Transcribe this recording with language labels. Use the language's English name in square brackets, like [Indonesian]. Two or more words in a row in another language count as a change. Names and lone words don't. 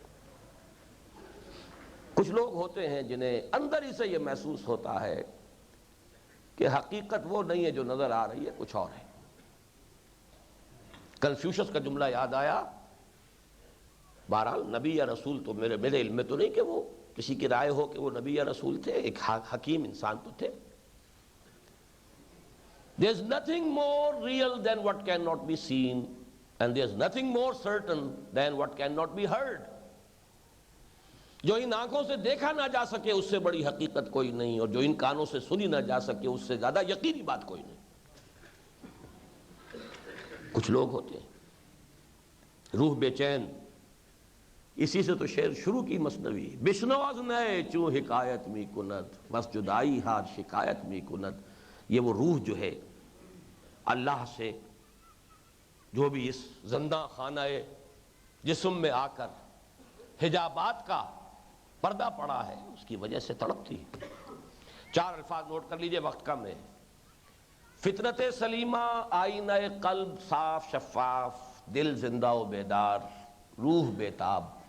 [Urdu] کچھ لوگ ہوتے ہیں جنہیں اندر ہی سے یہ محسوس ہوتا ہے کہ حقیقت وہ نہیں ہے جو نظر آ رہی ہے، کچھ اور ہے۔ کنفیوشس کا جملہ یاد آیا، بہرحال نبی یا رسول تو میرے علم میں تو نہیں کہ وہ کسی کی رائے ہو کہ وہ نبی یا رسول تھے، ایک حکیم انسان تو تھے۔ [English] There's nothing more real than what cannot be seen, and there's nothing more certain than what cannot be heard. [Urdu] جو ان آنکھوں سے دیکھا نہ جا سکے اس سے بڑی حقیقت کوئی نہیں، اور جو ان کانوں سے سنی نہ جا سکے اس سے زیادہ یقینی بات کوئی نہیں۔ کچھ لوگ ہوتے ہیں روح بے چین، اسی سے تو شعر شروع کی مثنوی، [Persian] بشنو از نئے چوں حکایت می کند، [Urdu] بس جدائی ہار شکایت می کند۔ یہ وہ روح جو ہے اللہ سے، جو بھی اس زندہ خانہ جسم میں آ کر حجابات کا پردہ پڑا ہے، اس کی وجہ سے تڑپتی ہے۔ 4 الفاظ نوٹ کر لیجئے، وقت کم ہے۔ فطرت سلیمہ، آئینہ قلب صاف شفاف، دل زندہ و بیدار، روح بیتاب۔